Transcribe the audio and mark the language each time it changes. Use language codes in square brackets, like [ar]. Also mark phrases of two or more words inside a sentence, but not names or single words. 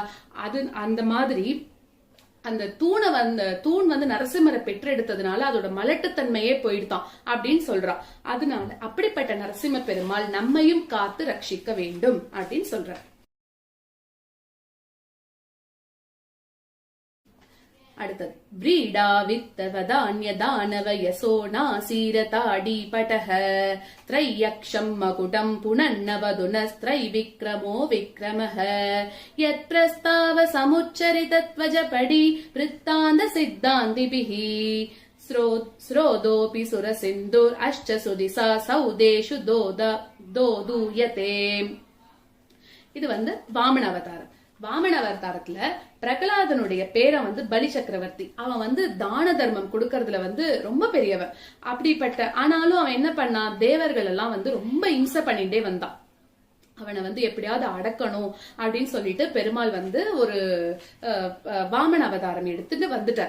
[ta] அது அந்த மாதிரி அந்த தூண் வந்து நரசிம்மரை பெற்றெடுத்ததுனால அதோட மலட்டுத்தன்மையே போயிடுதான் அப்படின்னு சொல்றான். அதனால அப்படிப்பட்ட நரசிம்ம பெருமாள் நம்மையும் காத்து ரட்சிக்க வேண்டும் அப்படின்னு சொல்ற. [sa] அடுத்தது व्रीडा वित्त वदान्य दानव यशो नासीरताडी पटः त्रय्यक्षं मकुटं पुनन्नवधुनस्त्रै विक्रमो विक्रमः यत्प्रस्ताव समुच्चरितत्वजपडी वृत्तान्त सिद्धान्तिभिः स्रोदोऽपि सुरसिन्धुर् अश्च सुदिसा सौदेषु दोदूयते. [ta] இது வந்து வாமன அவதாரம். வாமன அவதாரத்துல பிரகலாதனுடைய பேரை வந்து பலி சக்கரவர்த்தி. அவன் வந்து தான தர்மம் கொடுக்கறதுல வந்து ரொம்ப பெரியவன். அப்படிப்பட்ட ஆனாலும் அவன் என்ன பண்ணான், தேவர்கள் எல்லாம் வந்து ரொம்ப இம்சை பண்ணிட்டே வந்தான். அவனை வந்து எப்படியாவது அடக்கணும் அப்படின்னு சொல்லிட்டு பெருமாள் வந்து ஒரு வாமன அவதாரம் எடுத்துட்டு வந்துட்டார்.